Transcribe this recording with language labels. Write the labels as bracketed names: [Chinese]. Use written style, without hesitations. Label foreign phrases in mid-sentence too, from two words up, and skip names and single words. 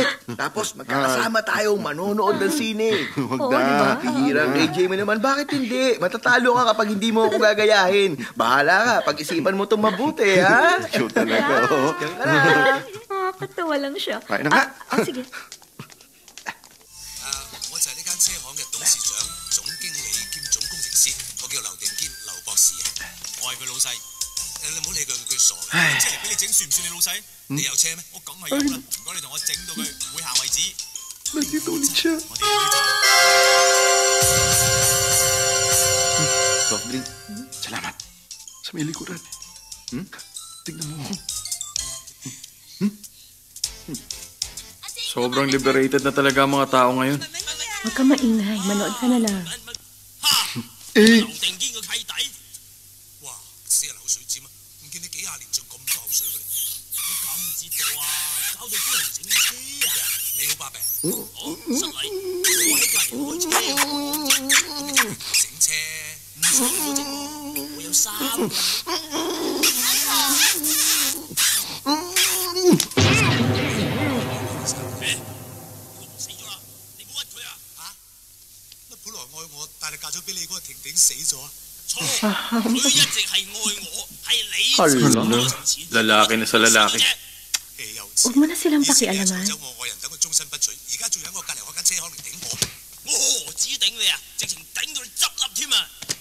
[Filipino] Tapos magkakasama tayo manonood ng sine. Huwag Oo, na. diba? Hirang AJ mo naman, bakit hindi? Matatalo ka kapag hindi mo ako gagayahin. Bahala ka, pag-isipan mo itong mabuti, ha? Show talaga, oh. Diyan ka na. Katawa lang siya. Tayo na nga. Sige. [Cantonese] 我就係呢間車行嘅董事長、總經理兼總工程師，我叫劉定堅，劉博士啊，我係佢老細。你唔好理佢，佢傻嘅。即係俾你整算唔算你老細？你有車咩？我梗係有啦。唔該你同我整到佢會下為止。 [Filipino] Nandito ulit siya. [Cantonese] 我哋要走。 [English] Soft drink. [Filipino] Salamat. Sa may likuran. Tignan mo. Sobrang liberated na talaga ang mga tao ngayon. Huwag ka maingay. Manood ka na lang. [Cantonese] 劉定堅個契弟，哇！死人口水尖啊！唔見你幾廿年仲咁多口水嘅你，你搞唔知道啊！搞到幫人整車啊！你好，巴閉。好，失禮。我喺隔離開車，整車唔使我整，我有3個。死咗啦！你唔好屈佢啊！嚇！乜本來愛我，但係嫁咗俾你嗰個婷婷死咗啊？錯，佢一直係愛我，係你 [Filipino] Hala, [Cantonese] 我從前 [Filipino] lalaki na sa lalaki. Huwag mo na silang pakialaman. [Cantonese] 走我愛人等佢終身不娶，而家仲喺我隔離開間車行嚟頂我，我何止頂你啊，直情頂到你執笠添啊！